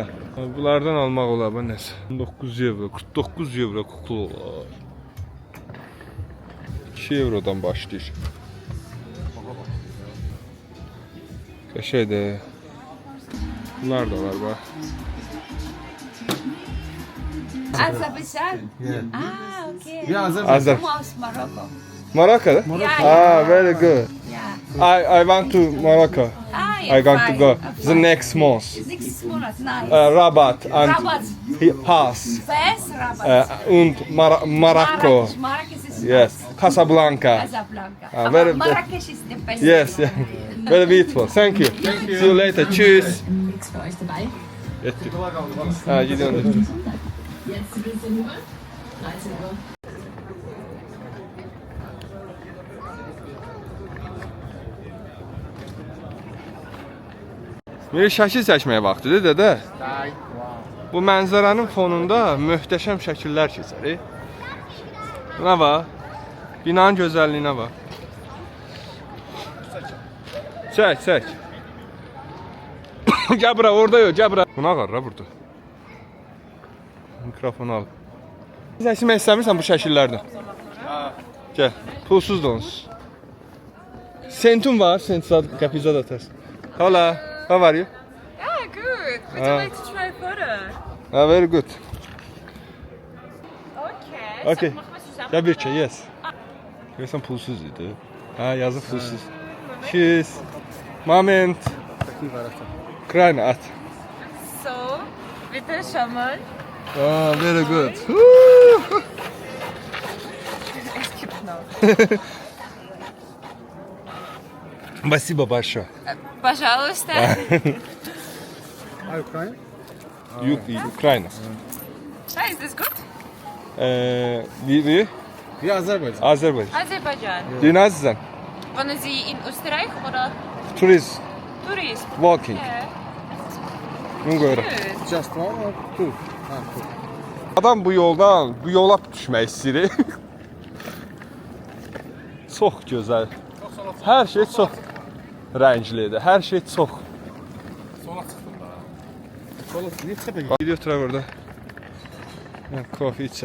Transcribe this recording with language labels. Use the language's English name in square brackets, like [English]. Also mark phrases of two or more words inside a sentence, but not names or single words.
[Azerbaijani] Bunlardan almaq olar bu nəsə. 19 euro, 49 euro kukla olar. 2 eurodan başlayır. Qəşəngdir. Bunlar da var bax. [English] Azerbaijan? Ah, okay. Yeah, Azerbaijan. Azer. Almost Morocco. Morocco? Yeah, Ah, very good. Yeah. I want to Morocco. Ah, I want to fine. go the next month. Next month, nice. Rabat and Rabat. Pass First Rabat. and Morocco. Marrakesh is Yes, nice. Casablanca. Casablanca. Ah, very- Marrakesh is the best. Yes, yeah. Very beautiful. Thank you. See you later. Cheers. [German] Nichts für euch dabei. [Turkish] Ettik. Ha, gidiyoruz. [German] Jetzt bis 17 Uhr. 13 Uhr. [Azerbaijani] Bir şəkil çəkməyə vaxtıdır dədə. Bu mənzərənin fonunda möhtəşəm şəkillər keçər. Buna bax. Binanın gözəlliyinə bax. Çək, çək. Gəl bura, orada yox, gəl bura. Buna qarra burada. Mikrofonu al. Çəkmək istəmirsən bu şəkillərdən? Gəl, pulsuz da onsuz. Sentum var, sentsad kapizad atas. [English] Hola, how are you? Yeah, good. Would you like to try a photo? Very good. Okay. Okay. [German] Machen wir zusammen. [Azerbaijani] Ya bir şey, yes. Görürsən pulsuz idi. Ha, yazı pulsuz. Cheers. Moment. Ukrayna at. [English] So, [German] bitte schon mal. [English] Ah, very good. [German] Es gibt noch. [Russian] Спасибо большое. Пожалуйста. [Azerbaijani] Ukrayna? Ukrayna. [English] Hi, is this good? [German] Wie? [English] Yeah, Azerbaijan. [Azerbaijani] Azerbaycan. [German] Aserbaidschan. [Turkish] Du nasılsın? [German] Wohnen Sie in Österreich oder [Azerbaijani] Turist. [English] Tourist? Walking. Yeah. [Azerbaijani] Bunu görürəm. [English] Good. Just one or two? Ha, two. [Azerbaijani] Adam bu yoldan, bu yola düşmək istəyir. Çox gözəl. Hər şey çox rənglidir. Hər şey çox. Sola çıxdım da. Sola niyə çıxıb? Gidiyor oturaq orada. Kofi içək.